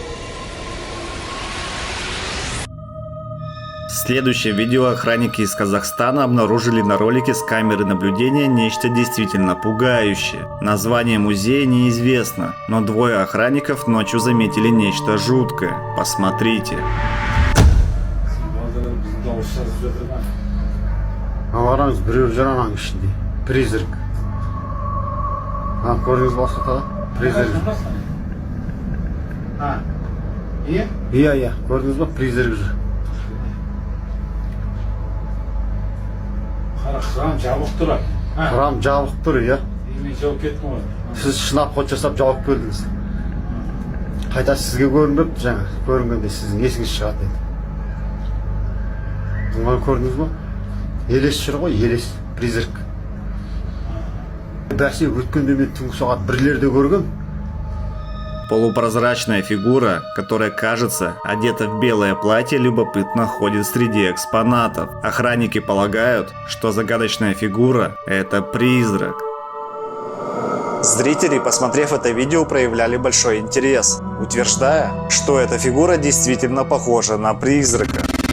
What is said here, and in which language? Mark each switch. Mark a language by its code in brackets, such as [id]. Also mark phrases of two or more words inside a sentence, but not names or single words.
[ru] В следующем видео охранники из Казахстана обнаружили на ролике с камеры наблюдения нечто действительно пугающее. Название музея неизвестно, но двое охранников ночью заметили нечто жуткое. Посмотрите. Призрак. [kk] Иә, көрдіңіз ба? Призрак жүр. Храм жабық тұр. Храм жабық тұр, иә. Мен жауып кеттім ғой. Сіз шынап ход жасап жауып келдіңіз. Қайта сізге көрінбепті жаңа. Көрінгенде сіздің есіңіз шығады еді. Бұны көрдіңіз ба? Елес жүр ғой, елес. Призрак. Бәсе өткенде мен түнгі сағат 1-лерде көргем. [ru] Полупрозрачная фигура, которая, кажется, одета в белое платье, любопытно ходит среди экспонатов. Охранники полагают, что загадочная фигура – это призрак. Зрители, посмотрев это видео, проявляли большой интерес, утверждая, что эта фигура действительно похожа на призрака.